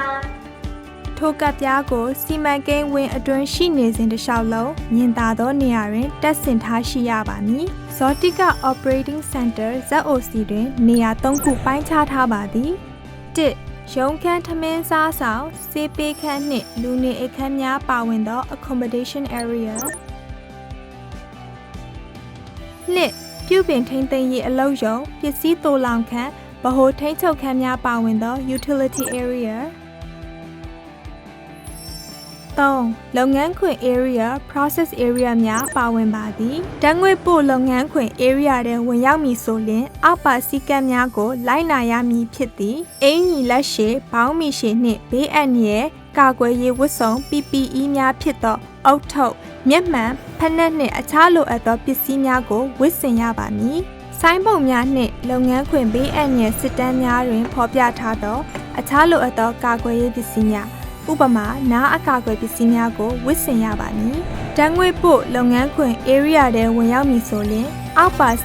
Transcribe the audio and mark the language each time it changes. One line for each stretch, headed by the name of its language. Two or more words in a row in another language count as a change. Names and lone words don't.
Burmese: ထိုကတ်ပြားကိုစီမံကိန်းဝင်အတွင်းရှိနေစဉ်တစ်လျှောက်လုံးမြင်သာသောနေရာတွင်တပ်ဆင်ထားရှိရပါမည်ဇောတိက
English: Operating Center ZOC
Burmese: တွင်နေရာ3ခုပိုင်းခြားထားပါသည်1ရုံးခန်းထမင်းစားဆောင်ဆေးပေးခန်းနှင့်လူနေအိမ်ခန်းများပါဝင်သော
English: accommodation area
Burmese: 2ပြုပြင်ထိန်းသိမ်းရေးအလုပ်ရုံပစ္စည်းသိုလှောင်ခန်းဗဟိုထိန်းချုပ်ခန်းများပါဝင်သော
English: utility area
Burmese: 3လုပ်ငန်းခွင်
English: area process area
Burmese: များပါဝင်ပါသည်ဓာတ်ငွေ့ပို့လုပ်ငန်းခွင် area တွင်ဝင်ရောက်မည်ဆိုလျှင်အောက်ပါစည်းကမ်းများကိုလိုက်နာရမည်ဖြစ်သည်အင်ကြီး လက်ရှည်ဘောင်းမီရှည်နှင့်ဘေးအန္တရာယ်ကာကွယ်ရေးဝတ်စုံ PPE များဖြစ်သောအုတ်ထုတ်မျက်မှန်ဖက်နက်နှင့်အခြားလိုအပ်သောပစ္စည်းများကိုဝတ်ဆင်ရပါမည်ဆိုင်းပုံများနှင့်လုပ်ငန်းခွင်ဘေးအန္တရာယ်စစ်တမ်းများတွင်ဖော်ပြထားသောအခြားလိုအပ်သောကာကွယ်ရေးပစ္စည်းများဥပမာနားအကာအကွယ်ပစ္စည်းများကိုဝတ်ဆင်ရပါမည်ဓာတ်ငွေ့ပို့လုပ်ငန်းခွင် area ထဲဝင်ရောက်မည်ဆိုရင်အောက်ပါစ